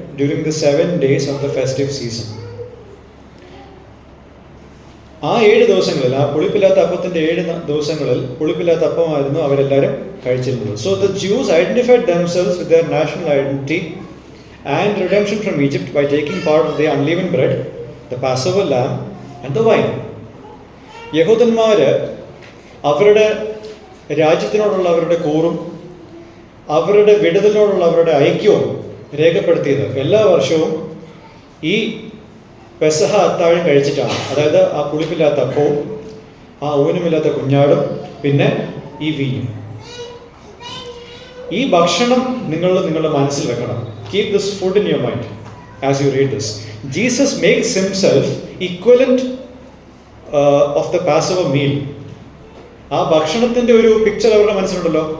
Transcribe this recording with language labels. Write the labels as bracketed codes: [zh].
[en] during the 7 days of the festive season. [ml] ആ 7 ദിവസങ്ങളിൽ, ആ പുളിപ്പില്ലാത്ത അപ്പത്തിൻ്റെ 7 ദിവസങ്ങളിൽ പുളിപ്പില്ലാത്ത അപ്പമായിരുന്നു അവരെല്ലാവരും കഴിച്ചിരുന്നത്. [en] So the Jews identified themselves with their national identity and redemption from Egypt by taking part of the unleavened bread, the Passover lamb and the wine. [ml] യഹൂദന്മാർ അവരുടെ രാജ്യത്തിനോടുള്ള അവരുടെ കൂറും അവരുടെ വിടുതലിനോടുള്ള അവരുടെ ഐക്യവും രേഖപ്പെടുത്തിയത് എല്ലാ വർഷവും ഈ പെസഹ അത്താഴം കഴിച്ചിട്ടാണ്. അതായത് ആ പുളിപ്പില്ലാത്ത അപ്പവും ആ ഊനമില്ലാത്ത കുഞ്ഞാടും പിന്നെ ഈ വീഞ്ഞും. ഈ ഭക്ഷണം നിങ്ങളുടെ മനസ്സിൽ വെക്കണം. [en] Keep this food in your mind as you read this. Jesus makes himself equivalent of the Passover meal. [ml] ആ ഭക്ഷണത്തിൻ്റെ ഒരു പിക്ചർ അവരുടെ മനസ്സിലുണ്ടല്ലോ.